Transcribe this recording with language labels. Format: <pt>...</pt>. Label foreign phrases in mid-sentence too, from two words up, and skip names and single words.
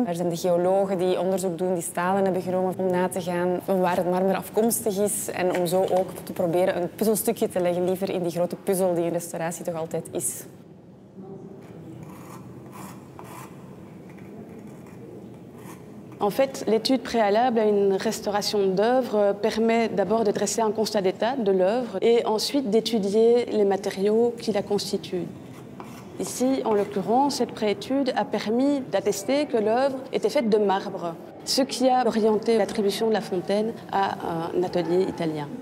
<nl>Er zijn de geologen die onderzoek doen, die stalen hebben genomen om na te gaan waar het marmer afkomstig is en om zo ook te proberen een puzzelstukje te leggen, liever in die grote puzzel die een restauratie toch altijd is.</nl> <fr>En fait, l'étude préalable à une restauration d'œuvre permet d'abord de dresser un constat d'état de l'œuvre et ensuite d'étudier les matériaux qui la constituent. Ici, en l'occurrence, cette préétude a permis d'attester que l'œuvre était faite de marbre, ce qui a orienté l'attribution de la fontaine à un atelier italien.</fr>